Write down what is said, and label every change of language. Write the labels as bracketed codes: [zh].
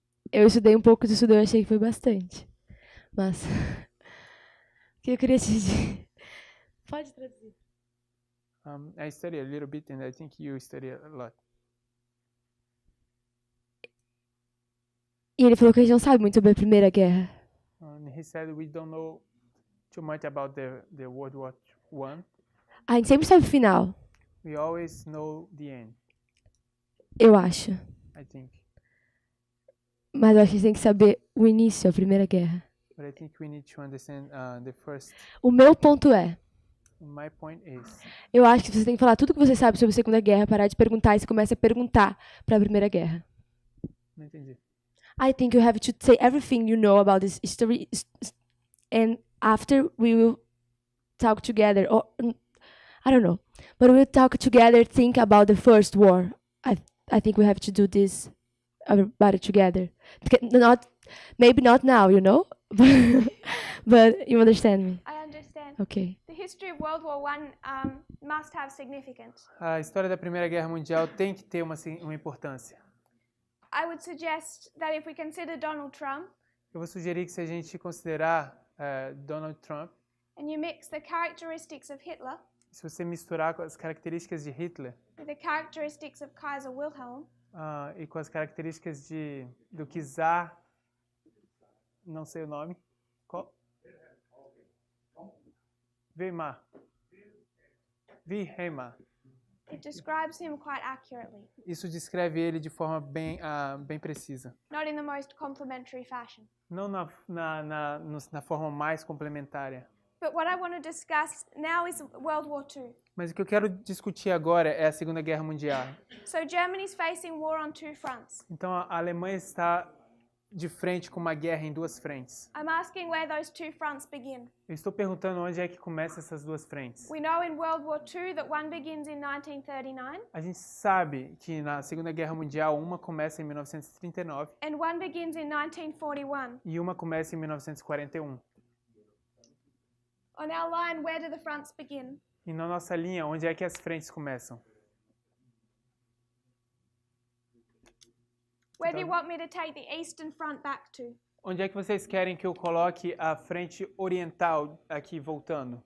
[pt] Eu estudei um pouco de estudo, eu achei que foi bastante. Mas o que eu queria te dizer? Pode traduzir. [en] I study a little bit and I think you study a lot. [pt] E ele falou que a gente não sabe muito sobre a Primeira Guerra. [en] And he said we don't know too much about the World War I. [pt] A gente sempre sabe o final, [en] We always know the end, [pt] eu acho. [en] I think. [pt] Mas eu acho que a gente tem que saber o início, a Primeira Guerra. [en] But I think we need to understand the first. [pt] O meu ponto é, [en] My point is, [pt] eu acho que você tem que falar tudo o que você sabe sobre a Segunda Guerra, parar de perguntar e você começa a perguntar para a Primeira Guerra. não entendi. [en] I think you have to say everything you know about this history, and after we will talk together, or I don't know, but we'll talk together, think about the first war. I think we have to do this about it together. Maybe not now, you know, but you understand me. I understand. Okay. The history of World War I must have significance. [pt] A história da Primeira Guerra Mundial tem que ter uma importância. [en] I would suggest that if we consider Donald Trump [pt] Eu vou sugerir que se a gente considerar Donald Trump, [en] and you mix the characteristics of Hitler [pt] se você misturar com as características de Hitler [en] with the characteristics of Kaiser Wilhelm, [pt] e com as características do czar, não sei o nome, qual? Weimar. [en] it describes him quite accurately, [pt] Isso descreve ele de forma bem precisa. [en] not in the most complimentary fashion. [pt] Não na forma mais complementária. [en] But what I want to discuss now is World War II. [pt] Mas o que eu quero discutir agora é a Segunda Guerra Mundial. [en] So Germany's facing war on two fronts. [pt] Então a Alemanha está de frente com uma guerra em duas frentes. [en] I'm asking where those two fronts begin. [pt] Eu estou perguntando onde é que começam essas duas frentes. [en] We know in World War II that one begins in 1939 [pt] A gente sabe que na Segunda Guerra Mundial uma começa em 1939 [en] and one begins in 1941. [pt] e uma começa em 1941. [en] On our line, where do the fronts begin? [pt] E na nossa linha, onde é que as frentes começam? [en] Where do you want me to take the Eastern Front back to? [pt] Onde é que vocês querem que eu coloque a frente oriental aqui voltando?